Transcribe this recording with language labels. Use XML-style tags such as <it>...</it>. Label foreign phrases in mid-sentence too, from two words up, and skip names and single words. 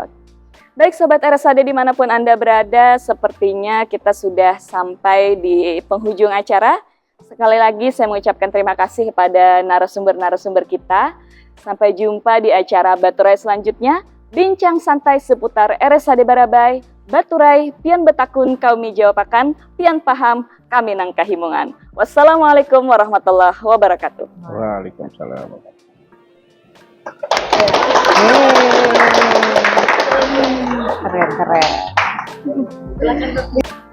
<id>Baik Sobat RSHD dimanapun Anda berada, sepertinya kita sudah sampai di penghujung acara. Sekali lagi saya mengucapkan terima kasih kepada narasumber-narasumber kita. Sampai jumpa di acara Baturai selanjutnya. Bincang santai seputar</id> <bjn>RSHD Barabai, Baturai, pian betakun kaumi jawapakan, pian paham kami nang kahimungan.</bjn> <ar>والسلام عليكم ورحمة الله وبركاته. Waalaikumsalam.</ar> <id>Keren. Silakan Dok.</id>